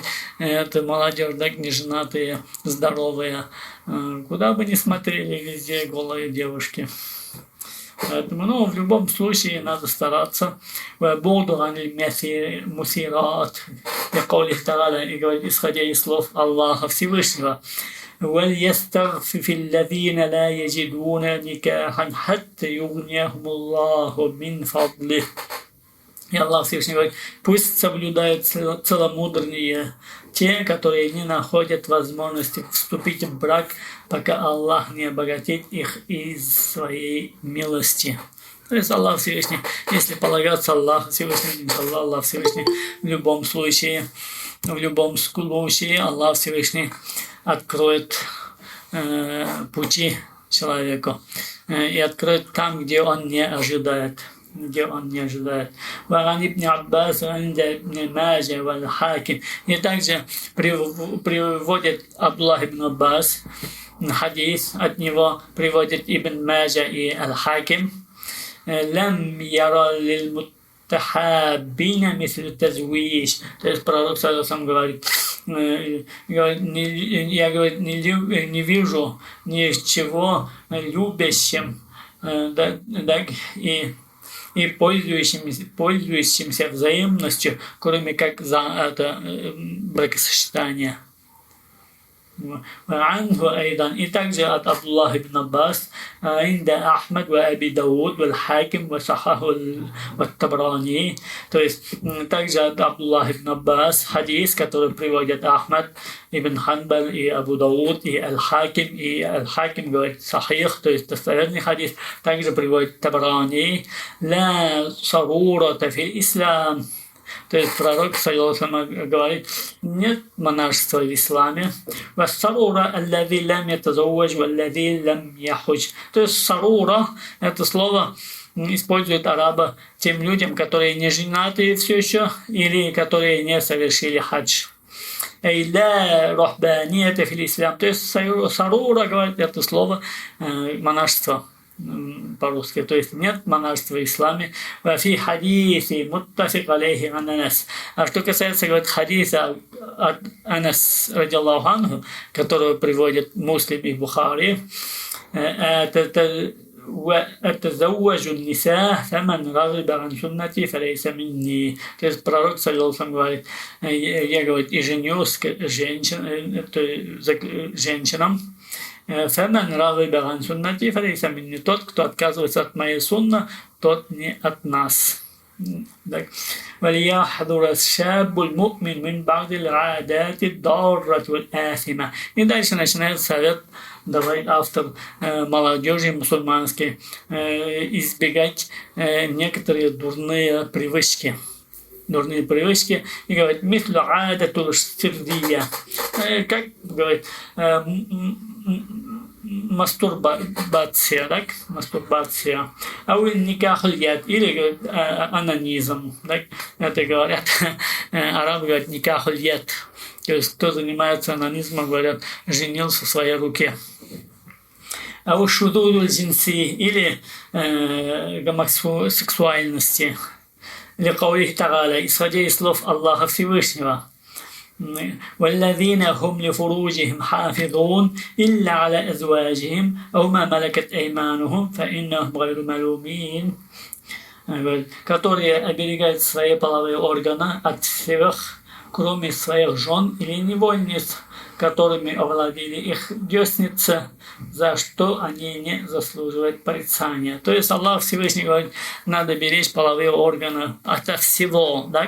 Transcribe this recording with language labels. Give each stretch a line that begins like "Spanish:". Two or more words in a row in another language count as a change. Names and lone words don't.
Russian: Это молодежь, так, неженатые, здоровые. Куда бы ни смотрели, везде голые девушки. Поэтому, ну, в любом случае надо стараться. И говорит, исходя из слов Аллаха Всевышнего.
Arabic: وَلْيَسْتَغْفِفِ الَّذِينَ لَا يَجِدُونَ نِكَاحًا حَتَّى يُغْنِيَهُمُ اللَّهُ مِنْ فَضْلِهِ.
Russian: И Аллах Всевышний говорит, пусть соблюдают целомудренные те, которые не находят возможности вступить в брак, пока Аллах не обогатит их из своей милости. То есть Аллах Всевышний, если полагаться Аллаху Всевышнему, иншаллах, Аллах Всевышний в любом случае Аллах Всевышний откроет пути человеку и откроет там, где он не ожидает.
Arabic: وعن ابن عباس عند ابن ماجه والحاكم.
Russian: И также приводит Абдуллах ибн Аббас хадис, от него приводит Ибн Маджа и Аль-Хаким.
Arabic: لم يرى للمتحابين مثل التزويج.
Russian: То есть пророк сам говорит, я говорит, не вижу ничего любящим, и пользующимся взаимностью, кроме как за это бракосочетание. И также от Абдуллах ибн Аббас
Arabic: عند أحمد وأبي داود والحاكم وصححه والطبراني.
Russian: То есть также от Абдуллах ибн Аббас хадис, который приводит Ахмад ибн Ханбаль и Абу Дауд и Аль-Хаким говорит сахих, то есть достоверный хадис. Также приводит Табрани
Arabic: لا صرورة في الإسلام.
Russian: То есть пророк говорит, нет монашества в исламе. То есть сарура, это слово используют арабы тем людям, которые не женаты все еще, или которые не совершили хадж. То есть сарура, говорит, это слово монашество по-русски, то есть нет монашества в исламе.
Arabic: وفي حديث متفق عليه عن أنس.
Russian: А что касается, говорит, хадиса от Анас
Arabic: رضي الله عنه,
Russian: которого приводит Муслим и Бухари,
Arabic: أتزوج النساء فمن رغب عن سنتي فليس مني.
Russian: То есть пророк саллаллаху говорит, я, говорит, и женюсь женщинам.
Arabic: فمن رغب عن سنتي فليس مني.
Russian: Тот, кто отказывается от моей сунны, тот не от нас.
Arabic: وليحذر الشاب المؤمن من بعض العادات الضارة والآثمة.
Russian: И дальше начинает совет давать автор молодежи мусульманской избегать некоторые дурные привычки. И говорит,
Arabic: مثل العادة السرية.
Russian: Как говорит, мастурбация, так? Мастурбация. А вы
Arabic: نكاح اليد,
Russian: или говорит, анонизм, так? Это говорят, арабы говорят,
Arabic: نكاح اليد.
Russian: То есть, кто занимается анонизмом, говорят, женился в своей руке. А вы
Arabic: الشذوذ الجنسي,
Russian: или гомосексуальности.
Arabic: لقوله تعالى,
Russian: исходя из слов Аллаха Всевышнего,
Arabic: والذين هم لفروجهم حافظون إلا على أزواجهم أو ما ملكت أيمانهم فإنهم غير ملومين.
Russian: Которые оберегают свои половые органы от всех, кроме своих жен или невольниц, которыми овладели их десницы, за что они не заслуживают порицания. То есть Аллах Всевышний говорит, надо беречь половые органы ото всего, так?